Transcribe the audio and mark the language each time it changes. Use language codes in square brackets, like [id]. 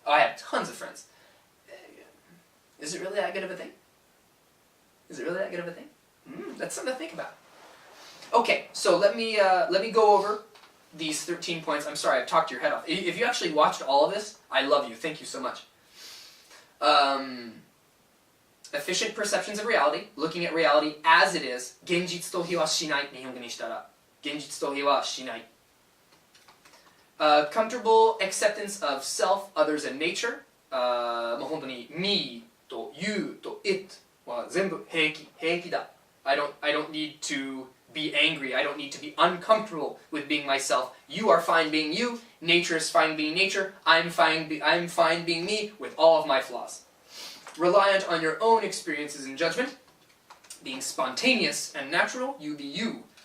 [en] Oh, I have tons of friends. Is it really that good of a thing? Is it really that good of a thing? That's something to think about. Okay, so let me go over these 13 points. I'm sorry, I've talked your head off. If you actually watched all of this, I love you. Thank you so much. Efficient perceptions of reality, looking at reality as it is. [ja] 現実逃避はしない。日本語にしたら、現実逃避はしない。 [en] Comfortable acceptance of self, others, and nature. [ja] もう本当に me と you と it は全部平気だ。 [en] I don't need to be angry. I don't need to be uncomfortable with being myself. You are fine being you. Nature is fine being nature. I'm fine being me with all of my flaws. Reliant on your own experiences and judgment. Being spontaneous and natural. You be you.